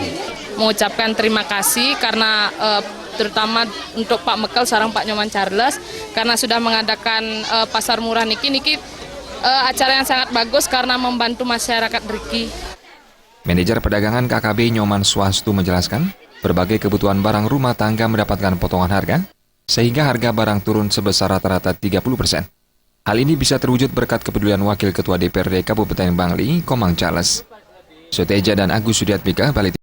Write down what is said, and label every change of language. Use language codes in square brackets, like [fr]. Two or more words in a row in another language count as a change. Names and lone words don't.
[id] Mengucapkan terima kasih karena terutama untuk Pak Mekel sarang Pak Nyoman Charles karena sudah mengadakan pasar murah niki acara yang sangat bagus karena membantu masyarakat Riki. Manajer Perdagangan KKB Nyoman Swastu menjelaskan berbagai kebutuhan barang rumah tangga mendapatkan potongan harga, sehingga harga barang turun sebesar rata-rata 30%. Hal ini bisa terwujud berkat kepedulian Wakil Ketua DPRD Kabupaten Bangli, Komang Charles. Soteja dan Agus Sudiatmika, Bali.